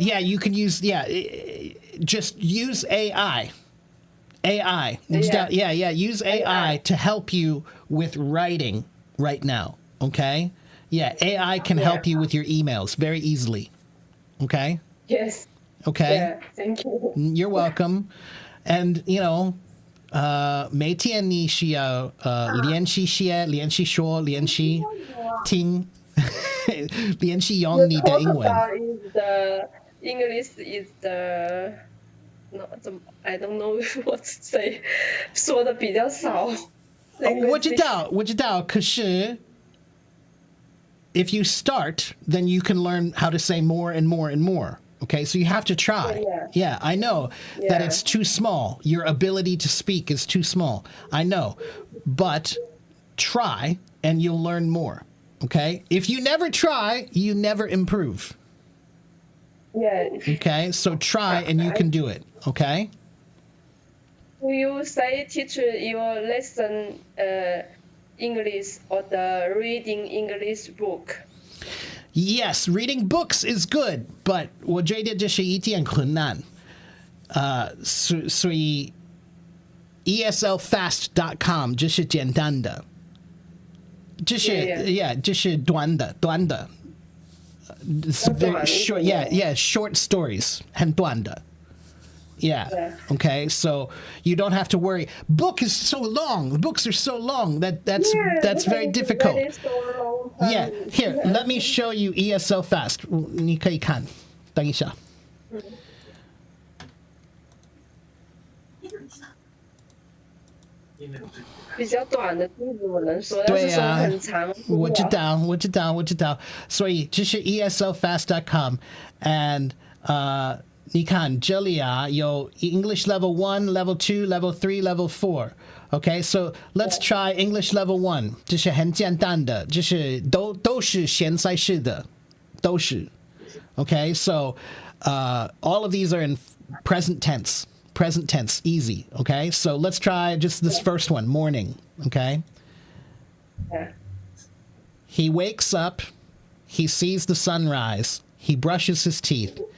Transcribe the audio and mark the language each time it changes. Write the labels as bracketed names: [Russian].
[English] Yeah, you can use just use AI. AI. Yeah. Use AI to help you with writing right now, okay? Yeah, AI can help you with your emails very easily. Okay? Yes. Okay? Yeah. Thank you. You're welcome. [Chinese] And, 每天你需要练习写、练习说、练习听、练习用你的英文。 [English] Is the English is the no, I don't know what to say. [Chinese] 说的比较少。我知道，可是 [English] if you start, then you can learn how to say more and more and more. Okay, so you have to try. Yeah, I know that Yeah. it's too small. Your ability to speak is too small. I know. But try and you'll learn more. Okay? If you never try, you never improve. Yeah. Okay? So try and you can do it. Okay? Do you say teacher your lesson English or the reading English book? Yes, reading books is good, but [Chinese] 我觉得这是一件困难。所以 ESLfast.com 这是简单的，这是 [English] Yeah. [Chinese] 这是短的。 [English] It's very short, short stories [Chinese] 很短的。 [English] Yeah. Okay. So you don't have to worry. Book is so long. The books are so long that's very difficult. Yeah. Here, let me show you ESL Fast. [Chinese] 你可以看，等一下。比较短的句子我能说，但是说很长。我知道。所以这是 [English] ESLfast.com and [Chinese] 你看这里啊有 [English] English Level 1, Level 2, Level 3, Level 4. Okay, so let's try English Level 1. [Chinese] 这是很简单的，这是都是现在式的，都是。 [English] Okay, so all of these are in present tense. Present tense, easy. Okay, so let's try just this first one, morning. Okay. Yeah. He wakes up, he sees the sunrise, he brushes his teeth.